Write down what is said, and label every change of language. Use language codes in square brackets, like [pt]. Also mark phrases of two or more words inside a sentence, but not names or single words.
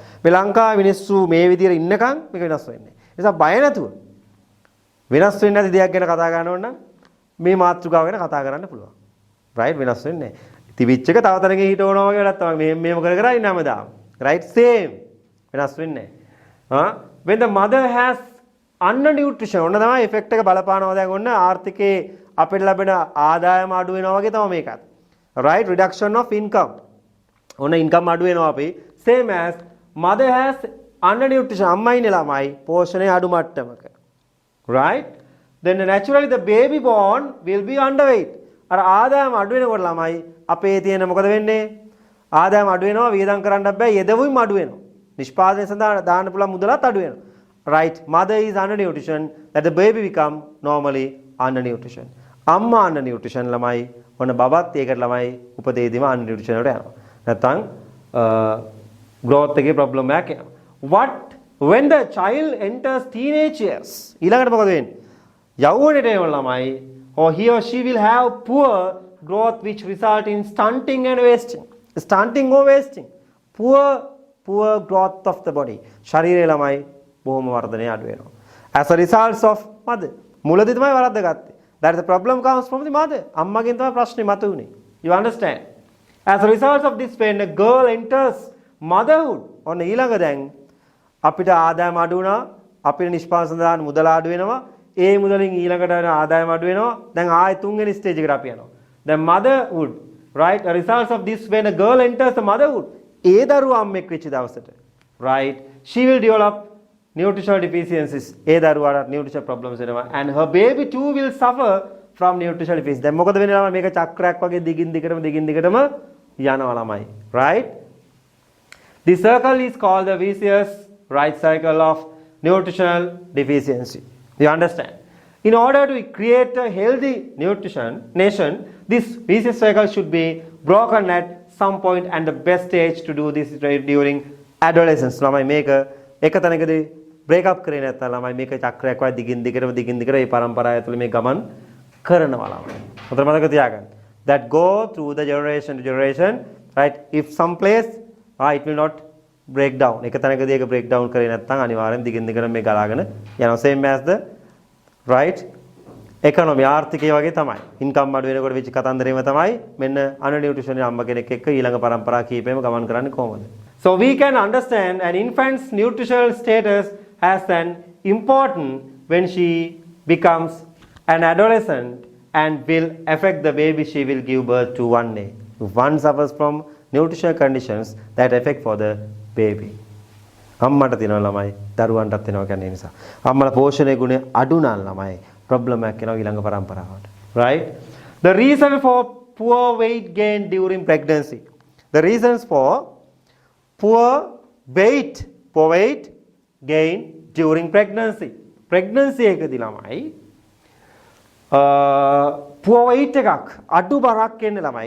[si] මේ ලංකාවේ මිනිස්සු මේ විදිහට ඉන්නකම් මේක වෙනස් වෙන්නේ නැහැ. ඒ නිසා බය නැතුව වෙනස් වෙන්නේ නැති දෙයක් ගැන කතා කරන්න ඕන නම් මේ මාතෘකාව ගැන කතා කරන්න පුළුවන්. right වෙනස් වෙන්නේ නැහැ. තිබිච්ච එක තව තැනක හිටවනවා වගේ වැඩක් තමයි. මෙහෙම කර කර ඉන්න හැමදාම. right same වෙනස් වෙන්නේ නැහැ. [en] when the mother has undernutrition [si] ඔන්න තමයි effect එක බලපානවා. දැන් ඔන්න ආර්ථිකේ අපිට ලැබෙන ආදායම අඩු වෙනවා වගේ තමයි මේකත්. [en] right reduction of income. [si] ඔන්න income අඩු වෙනවා අපි. [en] same as mother has undernutrition [si] අම්මා ඉන්නේ ළමයි පෝෂණය අඩු මට්ටමක. [en] right then naturally the baby born will be underweight. [si] අර ආදායම අඩු වෙනකොට ළමයි අපේ තියෙන මොකද වෙන්නේ? ආදායම අඩු වෙනවා වියදම් කරන්න බෑ යෙදවීම අඩු වෙනවා. නිෂ්පාදනය සඳහා දාන්න පුළුවන් මුදලත් අඩු වෙනවා. [en] right mother is undernutrition that the baby become normally undernutrition. [si] අම්මා undernutrition ළමයි ඔන්න බබත් ඒකට ළමයි උපතේදීම undernutrition වලට යනවා. නැත්නම් growth එකේ problem එකක් එනවා. [en] what when the child enters teenage years [si] ඊළඟට මොකද වෙන්නේ? යෞවනයට එන ළමයි [en] or he or she will have poor growth which result in stunting and wasting. Stunting or wasting. Poor growth of the body. [si] ශරීරයේ ළමයි බොහොම වර්ධනය අඩු වෙනවා. [en] As a result of mother. [si] මුලදී තමයි වරද්ද ගත්තේ. [en] That is the problem comes from the mother. [si] අම්මගෙන් තමයි ප්‍රශ්නේ මතුවුනේ. [en] You understand? As a result of this when a girl enters motherhood [si] ඔන්න ඊළඟ දැන් අපිට ආදායම අඩු වුණා. අපිට නිෂ්පාදන සඳහා මුදල අඩු වෙනවා. ඒ මුදලින් ඊළඟට වෙන ආදායම අඩු වෙනවා. දැන් ආයෙ තුන්වෙනි ස්ටේජ් එකට අපි යනවා. දැන් [en] motherhood right a result of this when a girl enters the motherhood [si] ඒ දරුවා අම්මෙක් වෙච්ච දවසට [en] right she will develop nutritional deficiencies [si] ඒ දරුවාට [en] nutritional problems එනවා and her baby too will suffer from nutritional deficiencies. [si] දැන් මොකද වෙන්නේ ළමයි මේක චක්‍රයක් වගේ දිගින් දිගටම යනවා ළමයි right. [en] This circle is called the vicious right cycle of nutritional deficiency. You understand? In order to create a healthy nutrition nation, this vicious cycle should be broken at some point and the best stage to do this during adolescence. [si] ළමයි මේක එක තැනකදී [en] break up [si] කරේ නැත්නම් ළමයි මේක චක්‍රයක් වගේ දිගින් දිගටම මේ පරම්පරාව ඇතුළේ මේ ගමන් කරනවා ළමයි. හොඳට මතක තියාගන්න. [en] That go through the generation to generation, right? If some place it will not break down. [si] එක තැනකදී ඒක [en] break down [si] කරේ නැත්නම් අනිවාර්යෙන් දිගින් දිගටම මේ ගලාගෙන යනවා. [en] Same as the right economy [si] ආර්ථිකය වගේ තමයි. income අඩු වෙනකොට වෙච්ච කතන්දරේම තමයි මෙන්න under nutrition අම්ම කෙනෙක් එක්ක ඊළඟ පරම්පරා කීපෙම ගමන් කරන්නේ කොහොමද? [en] So we can understand an infant's nutritional status has an important when she becomes an adolescent and will affect the baby she will give birth to one day. If one suffers from nutritional conditions that affect for the baby. [si] අම්මට තියෙන ළමයි දරුවන්ටත් වෙනවා කියන්නේ නිසා. අම්මලා පෝෂණයේ ගුණය අඩු නම් ළමයි problem එකක් එනවා ඊළඟ පරම්පරාවට. [en] Right? The reason for poor weight gain during pregnancy. The reasons for poor weight gain during pregnancy. [si] Pregnancy එකදී ළමයි [en] poor weight [si] එකක් අඩු බරක් එන්නේ ළමයි.